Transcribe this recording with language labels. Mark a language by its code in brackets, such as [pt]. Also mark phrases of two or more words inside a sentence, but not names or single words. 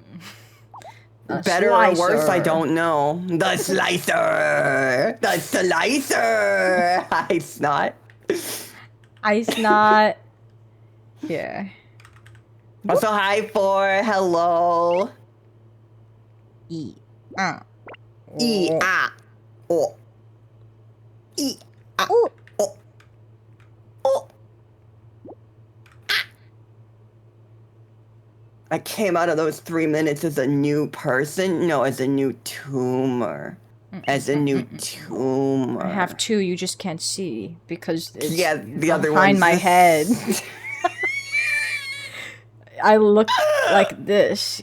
[en] Better or worse, I don't know. The slicer! The slicer! I snot. Ice not. Yeah. Also, hi for hello. E. E ah o. E ah Ooh. o. O. I came out of those 3 minutes as a new person. No, as a new tumor. As a new tumor. I have 2 you just can't see because it's the other behind one's my this- head. I look like this.